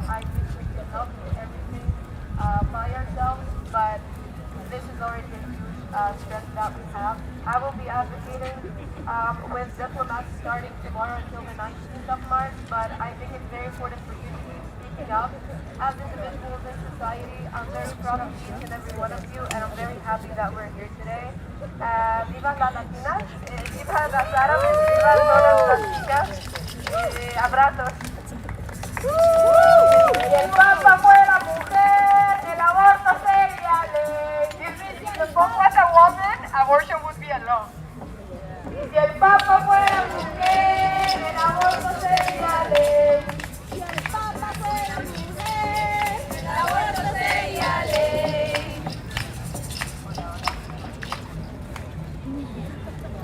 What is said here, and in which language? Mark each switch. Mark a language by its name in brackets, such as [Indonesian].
[English] I think we cannot do everything by ourselves, but this is already a huge strength that we have. I will be advocating with diplomats starting tomorrow until the 19th of March, but I think it's very important for you to keep speaking up as individuals in society. I'm very proud of each and every one of you, and I'm very happy that we're here today. [Spanish] Viva las latinas, viva las árabes, viva todas las chicas, abrazos. Y el Papa fue la mujer, el aborto sería ley. [English] If the Pope was a woman, abortion would be a law. [Spanish] Y si el Papa fuera mujer, el aborto sería ley. Si el Papa fuera mujer, el aborto sería ley.